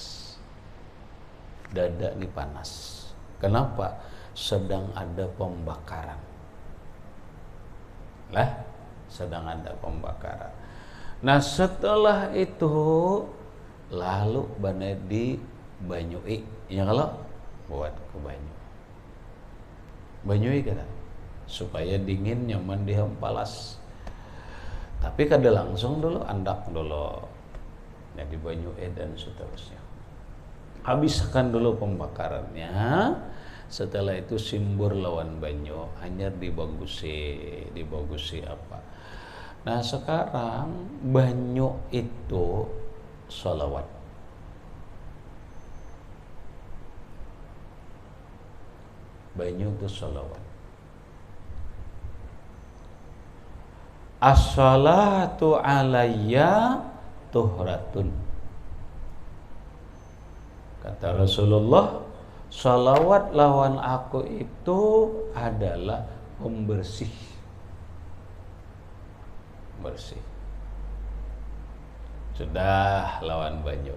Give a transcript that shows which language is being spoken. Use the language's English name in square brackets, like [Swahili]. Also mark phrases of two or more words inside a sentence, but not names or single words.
[Indonesian] Dada ini panas. Kenapa? Sedang ada pembakaran. Sedang ada pembakaran. [Banjar] Nah setelah itu lalu benar di banyui, ya kalau buat ke banyui kan supaya dingin nyaman dihampalas. Tapi kada langsung dulu andak dulu jadi banyui dan seterusnya. Habiskan dulu pembakarannya. Setelah itu simbur lawan banyu hanya dibagusi apa. Nah sekarang banyu itu sholawat. Banyu itu sholawat. [Arabic] الصلاة علي طهرة. [Banjar] Kata Rasulullah, sholawat lawan aku itu adalah pembersih. Bersih. sudah lawan banyu.